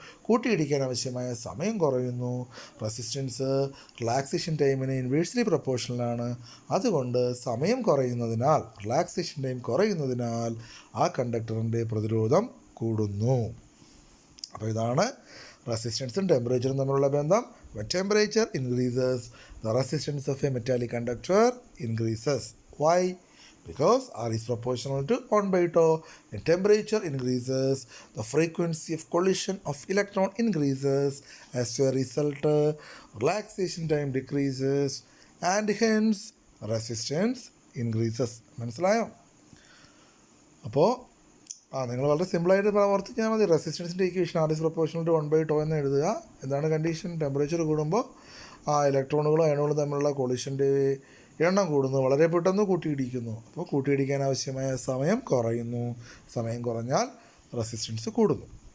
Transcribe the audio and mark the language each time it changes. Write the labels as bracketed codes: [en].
[ml] കൂട്ടിയിടിക്കാൻ ആവശ്യമായ സമയം കുറയുന്നു. റെസിസ്റ്റൻസ് റിലാക്സേഷൻ ടൈമിന് ഇൻവേഴ്സ്ലി പ്രൊപ്പോർഷണലാണ്. അതുകൊണ്ട് സമയം കുറയുന്നതിനാൽ, റിലാക്സേഷൻ ടൈം കുറയുന്നതിനാൽ ആ കണ്ടക്ടറിൻ്റെ പ്രതിരോധം കൂടുന്നു. അപ്പോൾ ഇതാണ് റെസിസ്റ്റൻസും ടെമ്പറേച്ചറും തമ്മിലുള്ള ബന്ധം. [en] When temperature increases, the resistance of a metallic conductor increases. Why? Because R is proportional to 1/τ. When temperature increases, the frequency of collision of electron increases. As a result, relaxation time decreases and hence resistance increases. [ml] മനസ്സിലായോ? അപ്പോൾ നിങ്ങൾ വളരെ സിമ്പിളായിട്ട് പ്രവർത്തിച്ചാൽ മതി. റെസിസ്റ്റൻസിൻ്റെ equation [en] R is proportional to 1/τ [ml] എന്ന് എഴുതുക. എന്താണ് കണ്ടീഷൻ? ടെമ്പറേച്ചർ കൂടുമ്പോൾ ഇലക്ട്രോണുകളും അയണുകളും തമ്മിലുള്ള കൊളിഷൻ്റെ എണ്ണം കൂടുന്നു, വളരെ പെട്ടെന്ന് കൂട്ടിയിടിക്കുന്നു. അപ്പോൾ കൂട്ടിയിടിക്കാൻ ആവശ്യമായ സമയം കുറയുന്നു. സമയം കുറഞ്ഞാൽ റെസിസ്റ്റൻസ് കൂടുന്നു.